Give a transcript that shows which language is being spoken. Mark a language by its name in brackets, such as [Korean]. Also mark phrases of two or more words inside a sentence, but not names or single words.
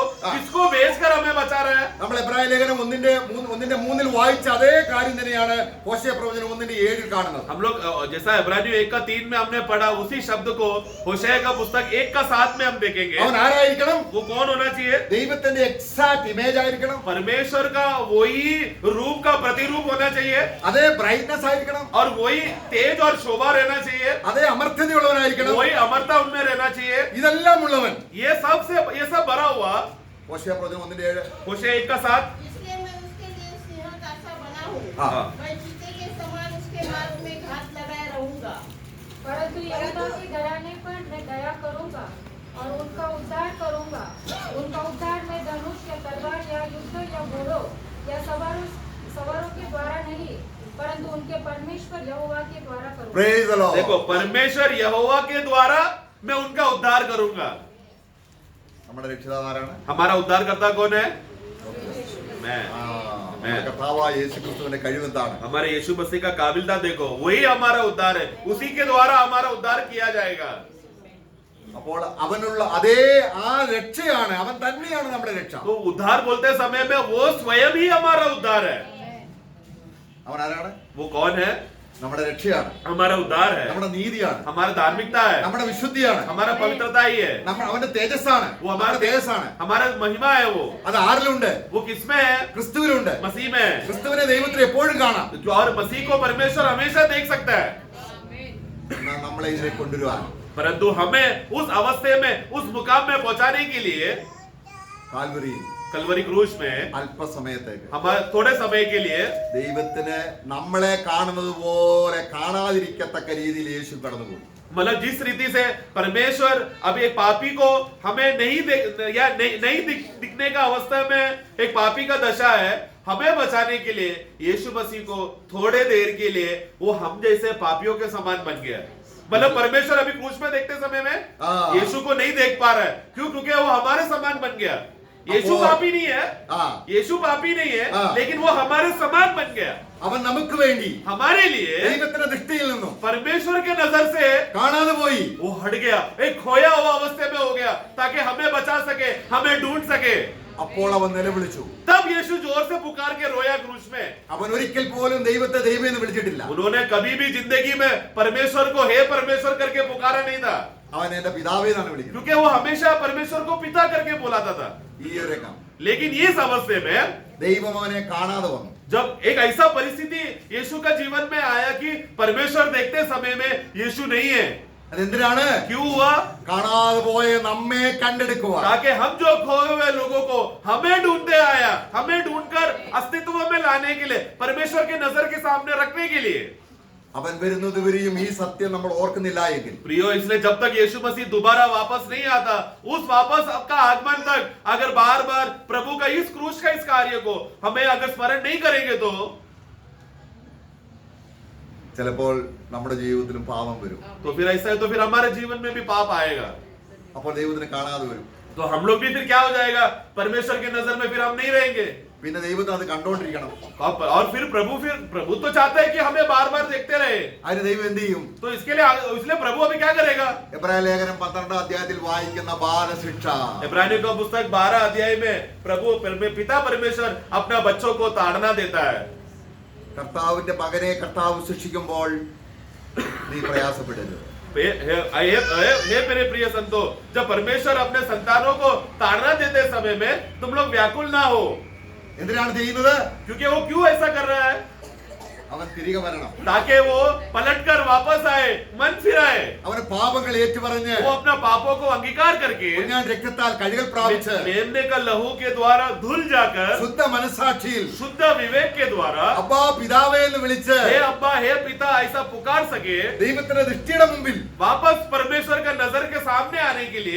[Hindi] हाँ। किसको भेजकर हमें बचा रहा है? [Malayalam] നമ്മൾ എബ്രായ ലേഖനം 1:3 വായിച്ച അതേ കാര്യം തന്നെയാണ് ഹോശേയ പ്രവചനം 1:7 കാണുന്നത്. [Hindi] हम लोग जैसा इब्रानियों 1:3 में हमने पढ़ा, उसी शब्द को होशे का पुस्तक 1:7 में हम देखेंगे. [Malayalam] അവൻ ആരായിരിക്കണം? [Hindi] वो कौन होना चाहिए? [Malayalam] ദൈവത്തിന്റെ [English] exact image [Malayalam] ആയിരിക്കണം. [Hindi] परमेश्वर का वही रूप का प्रतिरूप होना चाहिए [Malayalam] അതേ ബ്രൈറ്റ്നസ് ആയിരിക്കണം. [Hindi] और वही तेज और शोभा रहना चाहिए. [Malayalam] അതേ അമർത്യതയുള്ളവനായിരിക്കണം. [Hindi] वही अमरता उनमें रहना चाहिए. [Malayalam] ഇതെല്ലാം ഉള്ളവൻ. [Hindi] ये सब भरा हुआ. [Malayalam] ഹോശേയ പ്രവചനം 1:7. [Hindi] होशे 1:7. इसलिए मैं उसके लिए सिंह का सा बना हूँ। हाँ। मैं चीते के समान उसके मार्ग में घात लगाए रहूंगा। परंतु यहूदा के घराने पर मैं दया करूंगा और उनका उद्धार करूंगा. उनका उद्धार मैं धनुष या तलवार या युद्ध या घोड़ों या सवारों के द्वारा नहीं, परंतु उनके परमेश्वर यहोवा के द्वारा करूंगा. [English] Praise the Lord. [Hindi] देखो, परमेश्वर यहोवा के द्वारा मैं उनका उद्धार करूंगा. [Malayalam] നമ്മുടെ രക്ഷിതാവ് ആരാണ്? [Hindi] हमारा उद्धार करता कौन है? मैं. [Malayalam] ആ, നമ്മുടെ കർത്താവായ യേശുക്രിസ്തുവിന്റെ കഴിവെന്താണ്? [Hindi] हमारे यीशु मसीह का काबिलता देखो, वही हमारा उद्धार है. उसी के द्वारा हमारा उद्धार किया जाएगा. [Malayalam] അപ്പോൾ അവനുള്ള അതേ ആ രക്ഷയാണ്, അവൻ തന്നെയാണ് നമ്മുടെ രക്ഷ. [Hindi] तो उद्धार बोलते समय में वो स्वयं ही हमारा उद्धार है. [Malayalam] അവൻ ആരാണ്? [Hindi] वो कौन है? [Malayalam] നമ്മുടെ രക്ഷയാണ്, [Hindi] हमारा उद्धार है, [Malayalam] നമ്മുടെ നീതിയാണ്, [Hindi] हमारा धार्मिकता है, [Malayalam] നമ്മുടെ വിശുദ്ധിയാണ്, [Hindi] हमारा पवित्रता ही है, [Malayalam] അവന്റെ തേജസ്സാണ്, [Hindi] वो [Malayalam] നമ്മുടെ [Hindi] हमारा [Malayalam] തേജസ്സാണ്. [Hindi] हमारा महिमा है. वो [Malayalam] അത് ആരിലുണ്ട്? [Hindi] वो किसमें है? [Malayalam] ക്രിസ്തുവിലുണ്ട്. [Hindi] मसीह में है. [Malayalam] ക്രിസ്തുവിനെ ദൈവത്തിൽ എപ്പോഴും കാണാം. [Hindi] और मसीह को परमेश्वर हमेशा देख सकता है. [Malayalam] എന്നാൽ നമ്മളെ ഇതിലേക്ക് കൊണ്ടുവരുവാൻ [Hindi] परंतु हमें उस अवस्थे में, उस मुकाम में पहुंचाने के लिए [Malayalam] കാൽവരിയിൽ [Hindi] कलवरी क्रूस में [Malayalam] അല്പസമയത്തേക്ക് [Hindi] हमारे थोड़े समय के लिए [Malayalam] ദൈവത്തിന് നമ്മളെ കാണുന്നത് പോലെ കാണാതിരിക്കത്തക്ക രീതിയിൽ യേശു കടന്നുപോയി. [Hindi] मतलब जिस रीति से परमेश्वर अभी एक पापी को हमें नहीं दिखने का अवस्था में एक पापी का दशा है, हमें बचाने के लिए यीशु मसीह को थोड़े देर के लिए वो हम जैसे पापियों के समान बन गया. मतलब परमेश्वर अभी क्रूस में देखते समय में हाँ। यीशु को नहीं देख पा रहा है. क्यों? क्योंकि वो हमारे समान बन गया. यीशु [Malayalam] അപ്പോൾ- [Hindi] पापी नहीं है, ആ, यीशु पापी नहीं है, हाँ। लेकिन वो हमारे समान बन गया. [Malayalam] അവൻ നമുക്ക് വേണ്ടി [Hindi] हमारे लिए [Malayalam] ദൈവത്തിന്റെ ദൃഷ്ടിയിൽ നിന്നും [Hindi] परमेश्वर के नजर से [Malayalam] കാണാതെ പോയി. [Hindi] वो हट गया, एक खोया हुआ अवस्थे में हो गया, ताकि हमें बचा सके, हमें ढूंढ सके. [Malayalam] അപ്പോൾ അവൻ നിലവിളിച്ചു. [Hindi] तब यीशु जोर से पुकार के रोया क्रूस में. [Malayalam] അവൻ ഒരിക്കൽ പോലും ദൈവത്തെ ദൈവം എന്ന് വിളിച്ചിട്ടില്ല. [Hindi] उन्होंने कभी भी जिंदगी में परमेश्वर को हे परमेश्वर करके पुकारा नहीं था, [Malayalam] അവൻ എന്റെ പിതാവേ എന്നാണ് വിളിക്കുന്നത്. [Hindi] क्योंकि वो हमेशा परमेश्वर को पिता करके बुलाता था. [Malayalam] ഈ ഒരു രംഗം [Hindi] लेकिन इस अवस्थे में [Malayalam] ദൈവം അവനെ കാണാതെ വന്നു. [Hindi] जब एक ऐसा परिस्थिति यीशु का जीवन में आया कि परमेश्वर देखते समय में यीशु नहीं है. [Malayalam] അതെന്തിനാണ്? [Hindi] क्यों हुआ? [Malayalam] കാണാതെ പോയ നമ്മെ കണ്ടെടുക്കുവാൻ. [Hindi] ताकि हम जो खोए हुए लोगों को हमें ढूंढते आया, हमें ढूंढकर अस्तित्व में लाने के लिए, परमेश्वर के नजर के सामने रखने के लिए. [Malayalam] അവൻ വരുന്നത് വരെയും ഈ സത്യം നമ്മൾ ഓർക്കുന്നില്ല എങ്കിൽ [Hindi] प्रियो, इसलिए जब तक यीशु मसीह दोबारा वापस नहीं आता, उस वापस का आगमन तक अगर बार बार प्रभु का इस क्रूस का इस कार्य को हमें अगर स्मरण नहीं करेंगे तो [Malayalam] ചിലപ്പോൾ നമ്മുടെ ജീവിതത്തിലും പാപം വരും. [Hindi] फिर ऐसा है, तो फिर हमारे जीवन में भी पाप आएगा. [Malayalam] അപ്പോൾ ദൈവത്തിന് കാണാതെ വരും. [Hindi] तो हम लोग भी फिर क्या हो जाएगा? परमेश्वर की नजर में फिर हम नहीं रहेंगे. [Malayalam] പിന്നെ ദൈവത്തിന് അത് കണ്ടോണ്ടിരിക്കണം. [Hindi] और फिर प्रभु तो चाहता है कि हमें बार बार देखते रहे, [Malayalam] അതിന് ദൈവം എന്ത് ചെയ്യും? [Hindi] तो इसलिए प्रभु अभी क्या करेगा? [Malayalam] എബ്രായ ലേഖനം 12 അധ്യായത്തിൽ വായിക്കുന്ന ബാലശിക്ഷ, [Hindi] इब्रानियों का पुस्तक 12 अध्याय में पिता परमेश्वर अपना बच्चों को ताड़ना देता है. [Malayalam] കർത്താവിന്റെ മകനെ കർത്താവ് ശിക്ഷിക്കുമ്പോൾ നീ പ്രയാസപ്പെടരുത്. [Hindi] हे मेरे प्रिय संतो, जब परमेश्वर अपने संतानों को ताड़ना देते समय में तुम लोग व्याकुल ना हो. [Malayalam] എന്തിനാണ് ചെയ്യുന്നത്? [Hindi] क्योंकि वो क्यों ऐसा कर रहा है? [Malayalam] അവൻ തിരികെ വരണം. [Hindi] ताकि वो पलटकर वापस आए, मन फिराए, [Malayalam] അവന് പാപങ്ങൾ ഏറ്റുപറഞ്ഞ് [Hindi] वो अपना पापों को अंगीकार करके [Malayalam] ഞാൻ രക്തത്താൽ കഴുകൽ പ്രാപിച്ച് [Hindi] मेमने का लहू के द्वारा धुल जाकर [Malayalam] ശുദ്ധ മനസാക്ഷിയിൽ [Hindi] शुद्ध विवेक के द्वारा [Malayalam] അബ്ബാ പിതാവേ എന്ന് വിളിച്ച് [Hindi] हे अब्बा हे पिता ऐसा पुकार सके, [Malayalam] ദൈവത്തിന്റെ ദൃഷ്ടിയുടെ മുമ്പിൽ [Hindi] वापस परमेश्वर का नजर के सामने आने के लिए